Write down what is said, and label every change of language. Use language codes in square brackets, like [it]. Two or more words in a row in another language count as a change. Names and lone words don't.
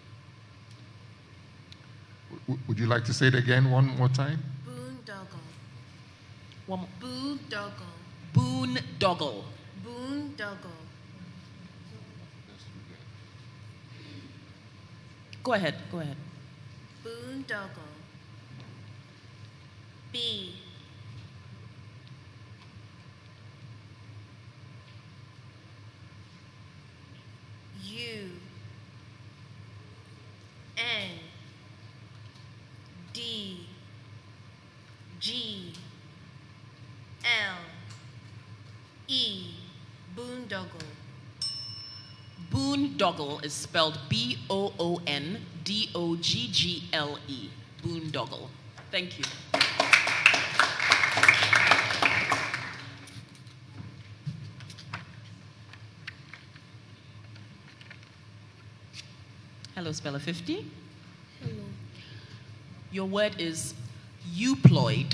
[en] Would you like to say it again one more time? Boondoggle. One more. Boondoggle. Boondoggle. Boondoggle. Go ahead, go ahead. Boondoggle. B. U. N. D. G. L. E. Boondoggle. Boondoggle is spelled B-O-O-N-D-O-G-G-L-E. Boondoggle. Thank you. Hello, speller 50. Hello. Your word is euploid.